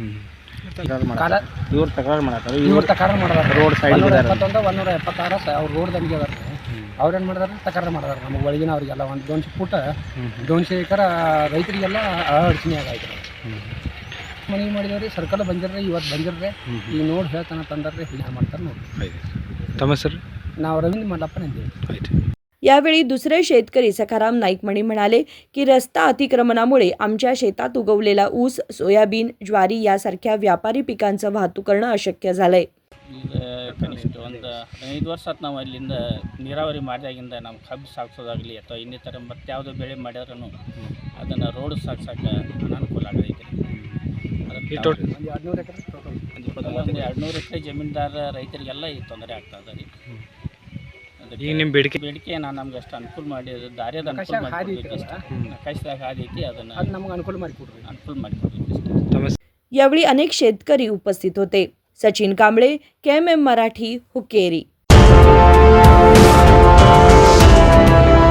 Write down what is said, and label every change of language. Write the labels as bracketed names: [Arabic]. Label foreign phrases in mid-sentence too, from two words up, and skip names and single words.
[Kannada] ಇವ್ರು ತಕರಾರು ಮಾಡಿದಾರೆ [English] road side [Kannada] 171 176 ಅವ್ರು ರೋಡ್ ದಂಗೆ ಅದಾರ ಅವ್ರೇನು ಮಾಡಿದಾರೆ ತಕರಾರು ಮಾಡಿದಾರೆ ನಮಗೆ ಒಳಗಿನ ಅವರಿಗೆಲ್ಲ ಒಂದು 200 ಫೂಟ್ 200 ಎಕರೆ ರೈತರಿಗೆಲ್ಲ ಅಡಚಣೆ ಆಗೈತೆ ಮನವಿ ಮಾಡಿದವ್ರಿ ಸರ್ಕಾರ ಬಂದಿರ್ರಿ ಇವತ್ತು ಬಂದಿರ್ರಿ ಈಗ ನೋಡಿ ಹೇಳ್ತಾನೆ ತಂದಾರ್ರಿ ಹೀಗೆ ಮಾಡ್ತಾರೆ ನೋಡಿ ತಮ್ಮ ಸರ್ ನಾವು ರವೀಂದ್ರ ಮಲ್ಲಪ್ಪನ ಇದ್ದೀವಿ। [Marathi] यावेळी दुसरे शेतकरी सखाराम नाईकमणी म्हणाले की रस्ता अतिक्रमणामुळे आमच्या शेतात उगवलेला ऊस, सोयाबीन, ज्वारी यासारख्या व्यापारी पिकांचं वाहतूक करणं अशक्य झालंय। [Kannada] ಈಗ ಕನಿಷ್ಠ ಒಂದು 15 ವರ್ಷ ಆಯ್ತು ನಾವು ಅಲ್ಲಿಂದ ನೀರಾವರಿ ಮಾಡಿದಾಗಿಂದ ನಮ್ಮ ಕಬ್ಬು ಸಾಗಿಸೋದಾಗಲಿ ಅಥವಾ ಇನ್ನಿತರ ಮತ್ತೆ ಯಾವುದೋ ಬೆಳೆ ಮಾಡ್ಯಾರೂ ಅದನ್ನು ರೋಡ್ ಸಾಗ್ಸೋಕೆ ಅನಾನುಕೂಲ ಆಗೈತೆ। ಒಂದು 200 ಎಕರೆ ಜಮೀನ್ದಾರ ರೈತರಿಗೆಲ್ಲ ಈ ತೊಂದರೆ ಆಗ್ತದೆ ರೀ। ಈಗ ನಿಮ್ಮ ಬೇಡಿಕೆ ನಾನು ನಮ್ಗೆ ಅಷ್ಟು ಅನುಕೂಲ ಮಾಡಿ ದಾರಿಯದ ಅನುಕೂಲ ಮಾಡಿಕೊಡ್ಬೇಕು ನಕಾಶದಾಗ ಹಾದಿ ಐತಿ ಅದನ್ನು ನಮಗೆ ಅನುಕೂಲ ಮಾಡಿಕೊಡ್ಬೇಕು। [Marathi] यावेळी अनेक शेतकरी उपस्थित होते। सचिन कांबळे, KMM मराठी, हुक्केरी।